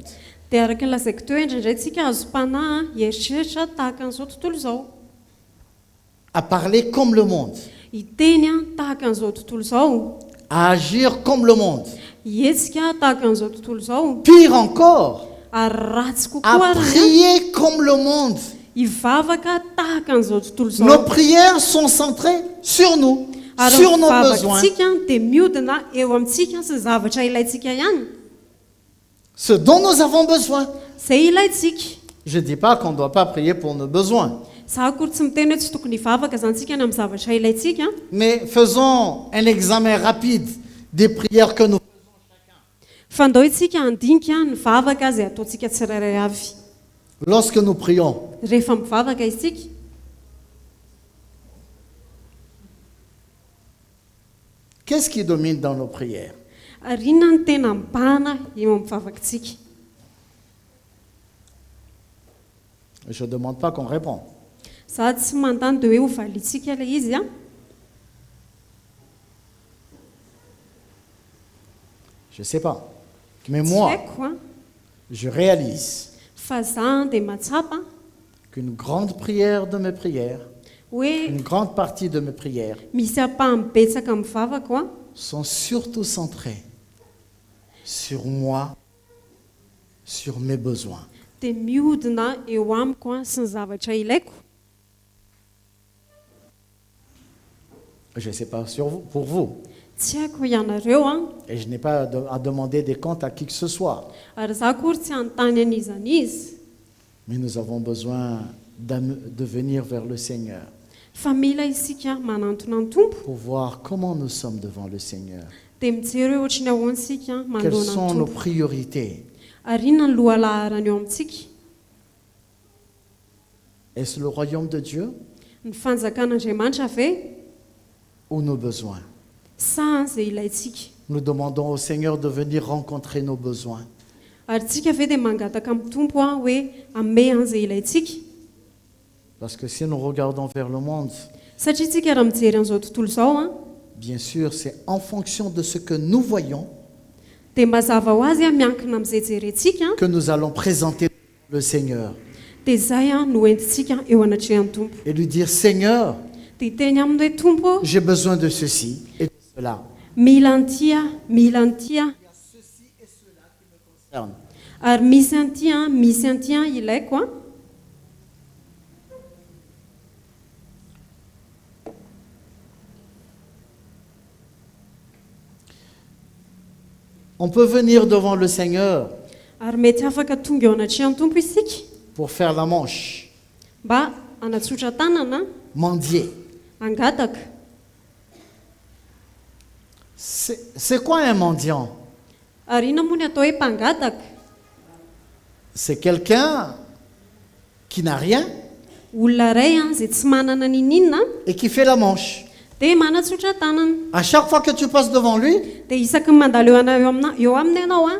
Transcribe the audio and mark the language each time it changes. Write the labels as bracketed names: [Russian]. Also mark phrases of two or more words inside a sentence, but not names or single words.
[Malagasy] dia araka ny lazaiko teo indraindray tsika azo mpanahy hieritreritra tahaka an'izao tontolo izao, [French] À parler comme le monde, [Malagasy] hiteny tahaka an'izao tontolo izao, [French] à agir comme le monde. [Malagasy] hihetsika tahaka an'izao tontolo izao, [French] Pire encore, [Malagasy] ary ratsy kokoa [French] à [Malagasy] ary [French] prier comme le monde. [Malagasy] hivavaka tahaka an'izao tontolo [French] Nos [Malagasy] izao. [French] prières sont centrées sur nous, [Malagasy] Ary [French] sur [Malagasy] ny [French] nos besoins, [Malagasy] vavakantsika dia miodina eo amintsika sy zavatra ilaintsika ihany, [French] ce dont nous avons besoin. [Malagasy] izay ilaintsika. [French] Je ne dis pas qu'on ne doit pas prier pour nos besoins, [Malagasy] Za akory tsy miteny hoe tsy tokony hivavaka zantsika ny amin'ny zavatra ilaintsika, [French] mais faisons un examen rapide des prières que nous. [Malagasy] fa ndao itsika handinika ny vavaka izay ataontsika tsirairay avy. [French] Lorsque nous prions, [Malagasy] Rehefa mivavaka isika, [French] qu'est-ce qui domine dans nos prières? [Malagasy] ary inona ny tena mibahana eo amin'ny vavakantsika? [French] Je ne demande pas qu'on réponde. [Malagasy] Za tsy mandany dia hoe ho valitsika ilay izy a. [French] Je ne sais pas. Mais [Malagasy] Tsy [French] moi, [Malagasy] haiko a, [French] je réalise [Malagasy] fa za dia matsapa [French] qu'une grande prière de mes prières, [Malagasy] hoe [French] une grande partie de mes prières [Malagasy] misy apahany betsaka amin'ny vavako a, [French] sont surtout centrées sur moi, sur mes besoins. [Malagasy] dia mihodina eo amiko a sy ny zavatra ilaiko. [French] Je ne sais pas sur vous, pour vous. [Malagasy] Tsy haiko ianareo a, [French] Et je n'ai pas à demander des comptes à qui que ce soit. [Malagasy] ary za akory tsy anontany an'izany izy, [French] Mais nous avons besoin de venir vers le Seigneur [Malagasy] fa mila isika manantona ny tompo [French] pour voir comment nous sommes devant le Seigneur. [Malagasy] dia mijery hoe ohatrany ahoantsika [French] Quelles [Malagasy] manoloana [French] sont [Malagasy] ny [French] nos [Malagasy] tompo, [French] priorités? [Malagasy] ary inona ny lohalaharany eo amintsika? [French] Est-ce le royaume de Dieu [Malagasy] Ny fanjakan'Andriamanitra ve [French] ou nos besoins? [Malagasy] sa izay ilaintsika? [French] Nous demandons au Seigneur de venir rencontrer nos besoins. [Malagasy] Ary tsika ve dia mangataka amin'ny tompo a hoe amey an'izay ilaintsika? [French] Parce que si nous regardons vers le monde, [Malagasy] Satria tsika raha mijery an'izao tontolo izao a, [French] bien sûr, c'est en fonction de ce que nous voyons [Malagasy] dia mazava ho azy a miankina amin'izay jerentsika [French] que nous allons présenter le Seigneur [Malagasy] dia izay a no entintsika eo anatrehan'ny tompo. [French] et lui dire, Seigneur, [Malagasy] Dia hiteny aminy hoe tompo, [French] j'ai besoin de ceci et de cela. [Malagasy] mila an'ity a, mila an'ity a, ary misy an'ity a ilaiko a. [French] On peut venir devant le Seigneur [Malagasy] Ary mety afaka tonga eo anatrehan'ny tompo isika [French] pour faire la manche, [Malagasy] mba anatsotra tanana, [French] mendier. [Malagasy] angataka. [French] C'est quoi un mendiant? [Malagasy] Ary inona moa ny atao hoe mpangataka? [French] C'est quelqu'un qui n'a rien [Malagasy] Olona iray a izay tsy manana ninina [French] et qui fait la manche. [Malagasy] dia manatsotra tanana. [French] À chaque fois que tu passes devant lui, [Malagasy] Dia isaky ny mandalo eo aminy ianao a,